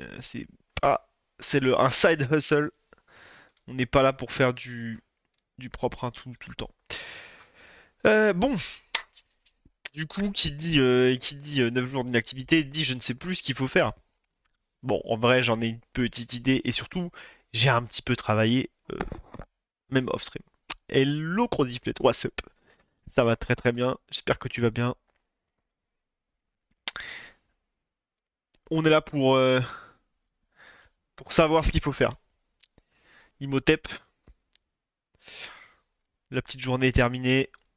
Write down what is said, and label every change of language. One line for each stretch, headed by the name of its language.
French: C'est pas, c'est un side hustle. On n'est pas là pour faire du propre hein, tout le temps. Bon, du coup, qui dit 9 jours d'inactivité dit je ne sais plus ce qu'il faut faire. Bon, en vrai, j'en ai une petite idée et surtout, j'ai un petit peu travaillé, même off-stream.
English: Hello, Crodiflet, what's up?
French: Ça va très très bien, j'espère que tu vas bien. On est là pour savoir ce qu'il faut faire. Imhotep, la petite journée est terminée.